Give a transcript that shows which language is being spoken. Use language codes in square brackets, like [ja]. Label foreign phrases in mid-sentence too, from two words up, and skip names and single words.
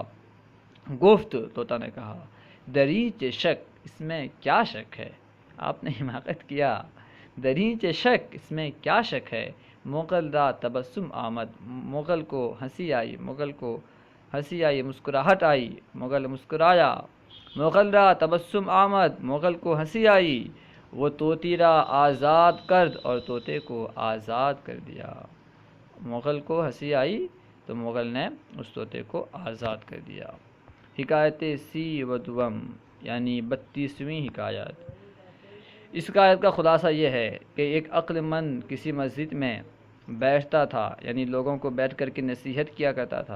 [ur] گفت، طوطا نے کہا، [fa] دریچ شک [ur] اس میں کیا شک ہے، آپ نے حماقت کیا، [fa] دریچ شک [ur] اس میں کیا شک ہے۔ [fa] مغل را تبسم آمد، [ur] مغل کو ہنسی آئی، مغل کو ہنسی آئی، مسکراہٹ آئی، مغل مسکرایا۔ [fa] مغل را تبسم آمد، [ur] مغل کو ہنسی آئی، وہ [fa] طوطی را آزاد کرد [ur] اور طوطے کو آزاد کر دیا۔ مغل کو ہنسی آئی تو مغل نے اس طوطے کو آزاد کر دیا۔ حکایت 32 یعنی 32ویں حکایت۔ اس حکایت کا خلاصہ یہ ہے کہ ایک عقل مند کسی مسجد میں بیٹھتا تھا، یعنی لوگوں کو بیٹھ کر کے نصیحت کیا کرتا تھا۔